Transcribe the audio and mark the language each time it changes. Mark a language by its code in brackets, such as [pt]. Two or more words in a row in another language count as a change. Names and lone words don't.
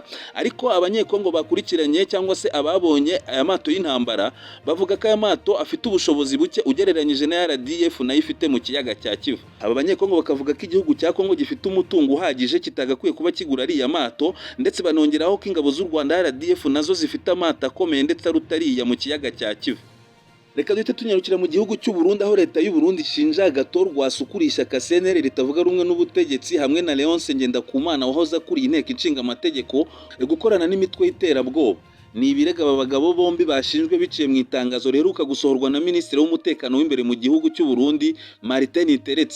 [rw] Ariko abanyekongo bakurikiranye cyangwa se ababonye aya mato y'intambara bavuga ko aya mato afite ubushobozi buke ugereranyije na RDF nayo ifite mu kiyaga cya Kivu. Aba banyekongo bakavuga ko igihugu cya Kongo gifite umutungo uhagije kitagakwiye kuba kigura ariya mato, ndetse banongeraho ko ingabo z'u Rwanda RDF nazo zifite amato akomeye ndetse arutariya mu kiyaga cya Kivu. Reka duhite tunyarukira mu gihugu cy'u Burundi aho leta y'u Burundi ishinja Agathon ukurisha CNL ritavuga rumwe n'ubutegetsi hamwe na Leonce Ngendakumana wahoze akuriye inteko ishinga amategeko gukorana n'imitwe y'iterabwoba. Ni ibirego aba bagabo bombi bashinjwe biciye mu itangazo riheruka gusohorwa na Minisitiri w'umutekano w'imbere mu gihugu cy'u Burundi Martin Teretse.